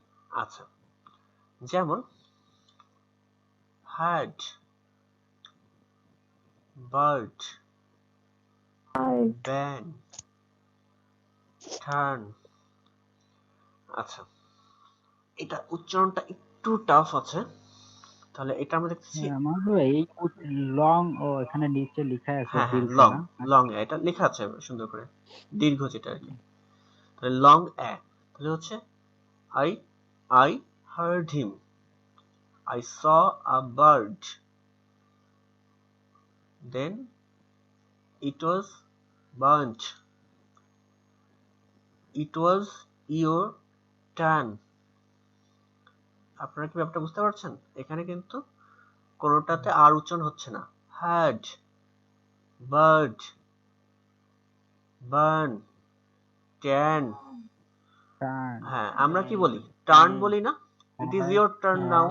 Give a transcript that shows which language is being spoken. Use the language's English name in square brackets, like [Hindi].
[Bangla] আচ্ছা, যেমন hard, bird, ban, turn. আচ্ছা, এটা উচ্চারণটা একটু টাফ আছে, তাহলে এটা আমরা দেখতেছি। আমার তো এই লং, ও এখানে নিচে লেখা আছে হ্যাঁ হ্যাঁ, দীর্ঘ লং, না? লং এ এটা লেখা আছে সুন্দর করে, দীর্ঘ যেটা আর কি। তাহলে লং এ, তাহলে হচ্ছে [English] I I heard him, I saw a bird, then it was burnt, it was your turn। [Bangla] আপনারা কি ব্যাপারটা বুঝতে পারছেন? এখানে কিন্তু কোনোটাতে আর উচ্চারণ হচ্ছে না। Hard, bird, burn, tan. হ্যাঁ, আমরা কি বলি? টার্ন বলি না? [English] It is your turn now.